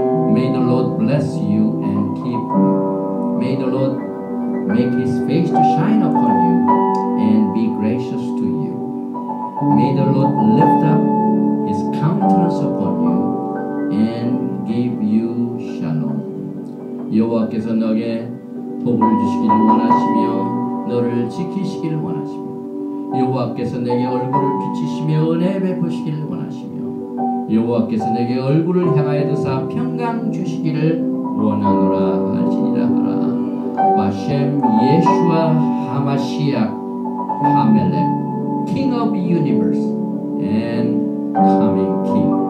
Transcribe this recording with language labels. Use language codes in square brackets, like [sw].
[en] May the Lord bless you and keep you. May the Lord make His face to shine upon you and be gracious to you. May the Lord lift up His countenance upon you and give you shalom. [ko] 여호와께서 너에게 복을 주시기를 원하시며 너를 지키시기를 원하시며 여호와께서 내게 얼굴을 비치시며 은혜 베푸시기를 원하시며 여호와께서 내게 얼굴을 향하여 드사 평강 주시기를 원하노라 할지니라 하라. [he] 바셈 예슈아 하마시아 하멜렉 [en] King of the universe and coming King.